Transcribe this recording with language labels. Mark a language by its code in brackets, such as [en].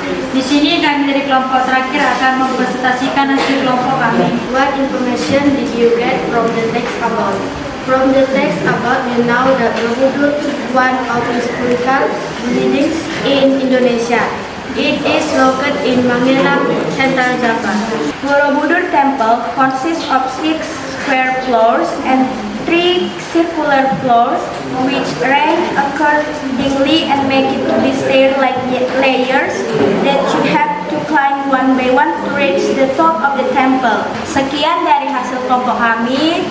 [id] Di sini kami dari kelompok terakhir akan mempresentasikan hasil kelompok kami. [en] What information did you get from the text above? From the text above, you know that Borobudur is one of historical buildings in Indonesia. It is located in Magelang, Central Java. Borobudur Temple consists of 6 square floors and 3 circular floors, which range accordingly and make it to be stair-like layers that you have to climb one by one to reach the top of the temple. [id] Sekian dari hasil kelompok kami.